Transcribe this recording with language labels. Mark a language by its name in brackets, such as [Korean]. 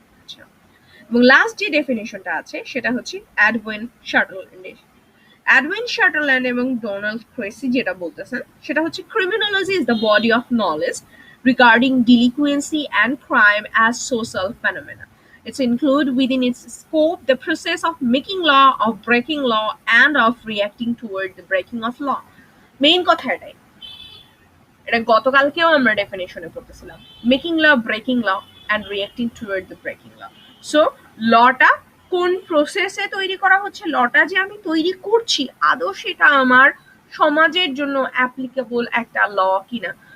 [Bangla] আচ্ছা, এবং লাস্ট যে ডেফিনেশনটা আছে সেটা হচ্ছে এডউইন শাটল। [English] Edwin Sutherland এবং Donald Cressey [Bangla] যেটা বলতেছেন সেটা হচ্ছে [English] Criminology is the body of knowledge regarding delinquency and crime as social phenomena. It's include within its scope the process of making law, of breaking law, and of reacting toward the breaking of law. [Bangla] Main কথা এটাই, এটা গতকালকেও আমরা ডেফিনেশনে পড়তেছিলাম, [English] making law, breaking law [Bangla] and রিয়েক্টিং toward the breaking law. So লটা কোন প্রসেসে তৈরি করা হচ্ছে, লটা যে আমি তৈরি করছি আদৌ সেটা আমার সমাজের জন্য অ্যাপ্লিকেবল একটা ল কিনা।